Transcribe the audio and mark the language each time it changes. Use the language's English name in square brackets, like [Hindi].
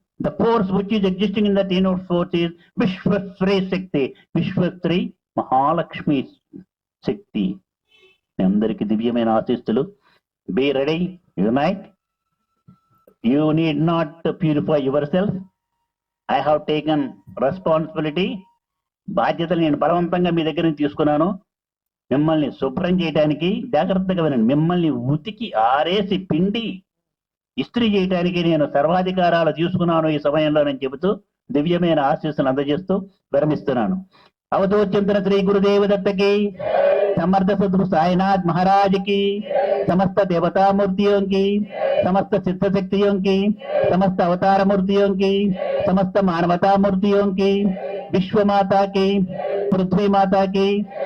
[English] The force which is existing in that inner force is Vishwasri Shakti. Vishwasri Mahalakshmi Shakti. [Telugu] అందరికి దివ్యమైన ఆశీస్సులు. [English] Be ready, unite. You need not purify yourself. I have taken responsibility. [Telugu] బాధ్యతలు నేను బలవంతంగా మీ దగ్గర నుంచి తీసుకున్నాను. మిమ్మల్ని శుభ్రం చేయడానికి జాగ్రత్తగా వినండి. మిమ్మల్ని ఉతికి ఆరేసి పిండి ఇస్త్రీ చేయడానికి నేను సర్వాధికారాలు తీసుకున్నాను ఈ సమయంలో నేను చెబుతూ దివ్యమైన ఆశీస్సులు అందజేస్తూ విరమిస్తున్నాను. [Hindi] అవధూత శ్రీ గురుదేవ దత్తకి, समर्थ सद्गुरु साईनाथ महाराज की, समस्त देवता मूर्तियों की, समस्त सिद्ध शक्तियों की, समस्त अवतार मूर्तियों की, समस्त मानवता मूर्तियों की, विश्व माता की, पृथ्वी माता की,